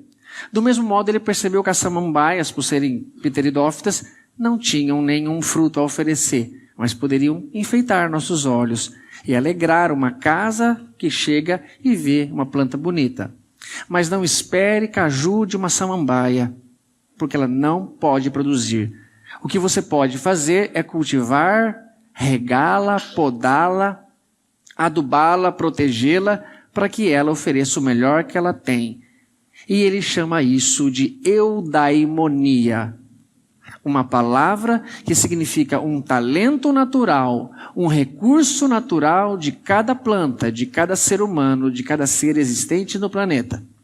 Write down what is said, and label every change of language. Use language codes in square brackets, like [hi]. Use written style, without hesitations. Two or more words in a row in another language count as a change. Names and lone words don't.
[pt] Do mesmo modo, ele percebeu que as samambaias, por serem pteridófitas, não tinham nenhum fruto a oferecer, mas poderiam enfeitar nossos olhos e alegrar uma casa que chega e vê uma planta bonita. Mas não espere caju de uma samambaia, porque ela não pode produzir. O que você pode fazer é cultivar, regá-la, podá-la, adubá-la, protegê-la, para que ela ofereça o melhor que ela tem. E ele chama isso de eudaimonia. Uma palavra que significa um talento natural, um recurso natural de cada planta, de cada ser humano, de cada ser existente no planeta.